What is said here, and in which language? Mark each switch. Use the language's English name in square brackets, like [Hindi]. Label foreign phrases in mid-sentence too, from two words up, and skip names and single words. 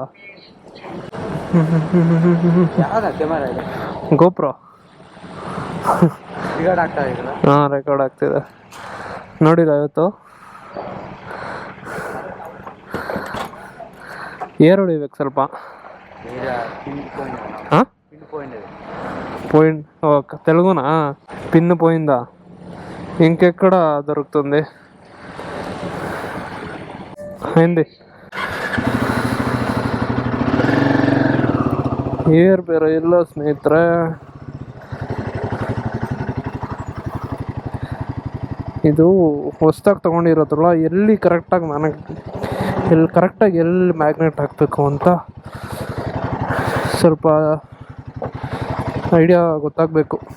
[Kannada] ಗೋಪ್ರೋ ಹಾಂ, ರೆಕಾರ್ಡ್ ಆಗ್ತಿದೆ. ನೋಡಿಲ್ಲ ಇವತ್ತು? ಏರ್ ಹೊಡಿಬೇಕು ಸ್ವಲ್ಪ. ಹಾಂ, [Telugu] పాయింట్ తెలుగునా? పిన్ పోయిందా? ఇంకెక్కడ దొరుకుతుంది? అయింది. [Kannada] ಏರ್ ಬೇರೆ ಇಲ್ಲ ಸ್ನೇಹಿತರೆ. ಇದು ಹೊಸ್ದಾಗಿ ತೊಗೊಂಡಿರೋದ್ರಲ್ಲ, ಎಲ್ಲಿ ಕರೆಕ್ಟಾಗಿ ಎಲ್ಲಿ ಮ್ಯಾಗ್ನೆಟ್ ಹಾಕಬೇಕು ಅಂತ ಸ್ವಲ್ಪ ಐಡಿಯಾ ಗೊತ್ತಾಗಬೇಕು.